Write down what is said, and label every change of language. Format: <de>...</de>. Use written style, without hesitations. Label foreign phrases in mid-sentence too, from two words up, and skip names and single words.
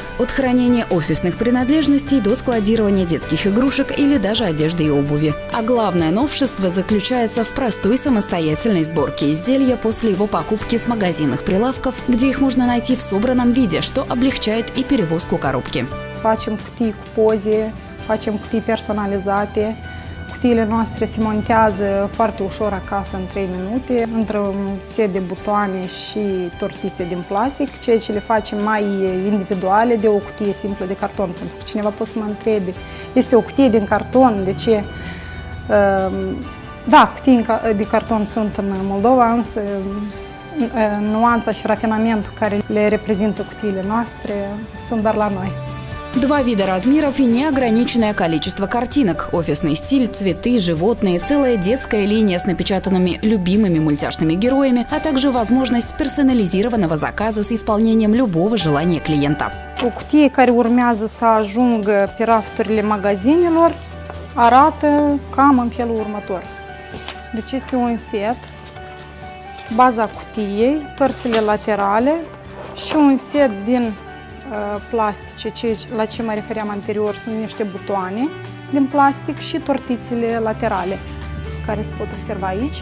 <ru>От хранения офисных принадлежностей до складирования детских игрушек или даже одежды и обуви. А главное новшество заключается в простой самостоятельной сборке изделия после его покупки с магазинных прилавков, где их можно найти в собранном виде, что облегчает и перевозку коробки.</ru> <ro>Facem cutii cu poze, facem cutii personalizate. Cutiile noastre se montează foarte ușor acasă în 3 minute, între un set de butoane și tortițe din plastic, ceea ce le facem mai individuale de o cutie simplă de carton. Pentru că cineva poate să mă întrebe, este o cutie din carton, de ce? Da, cutii de carton sunt în Moldova, însă nuanța și rafinamentul care le reprezintă cutiile noastre sunt doar la noi.</ro> <ru>Два вида размеров и неограниченное количество картинок. Офисный стиль, цветы, животные, целая детская линия с напечатанными любимыми мультяшными героями, а также возможность персонализированного заказа с исполнением любого желания клиента.</ru> <ro>O cutie care urmează să ajungă pe rafturile magazinelor arată cam în felul următor. Deci este un set, baza cutiei, părțile laterale și un set din plastice, la ce mă refeream anterior, sunt niște butoane din plastic și tortițele laterale, care se pot observa aici.</ro>